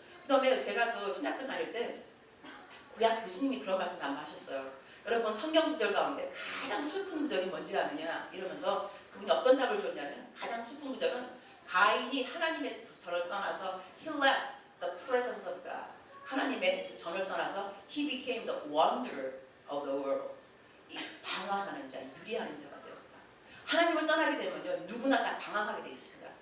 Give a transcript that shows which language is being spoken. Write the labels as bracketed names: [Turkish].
[Korean] 그 다음에 제가 그 신학교 다닐 때 구약 교수님이 그런 말씀 하셨어요. 여러분 성경 구절 가운데 가장 슬픈 구절이 뭔지 아느냐 이러면서 그분이 어떤 답을 줬냐면 가장 슬픈 구절은 가인이 하나님의 전을 떠나서 [English] he left the presence of God. [Korean] 하나님의 전을 떠나서 [English] he became the wonder of the world. [Korean] 이 방황하는 자, 유리하는 자가 되었다. 하나님을 떠나게 되면요 누구나 다 방황하게 돼 있습니다.